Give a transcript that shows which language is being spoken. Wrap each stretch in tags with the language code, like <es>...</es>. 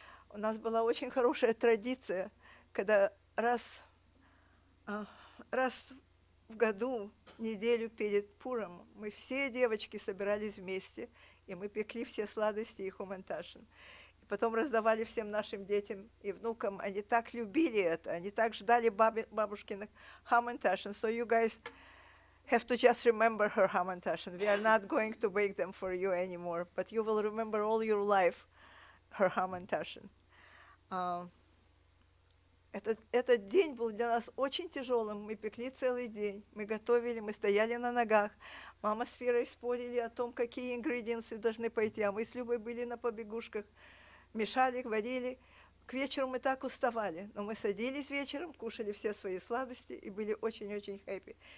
<ru>У нас была очень хорошая традиция, когда раз в году, неделю перед Пуром, мы все девочки собирались вместе, и мы пекли все сладости и хументашин. И потом раздавали всем нашим детям и внукам. Они так любили это, они так ждали бабушкиных хументашин.</ru> <en>So you guys have to just remember her hamantashen. We are not going to bake them for you anymore, but you will remember all your life her hamantashen.</en> <ru>Этот день был для нас очень тяжелым. Мы пекли целый день, мы готовили, мы стояли на ногах. Мама с Фирой спорили о том, какие ингредиенты должны пойти, а мы с Любой были на побегушках, мешали, варили. К вечеру мы так уставали, но мы садились вечером, кушали все свои сладости и были очень-очень хэппи.</ru>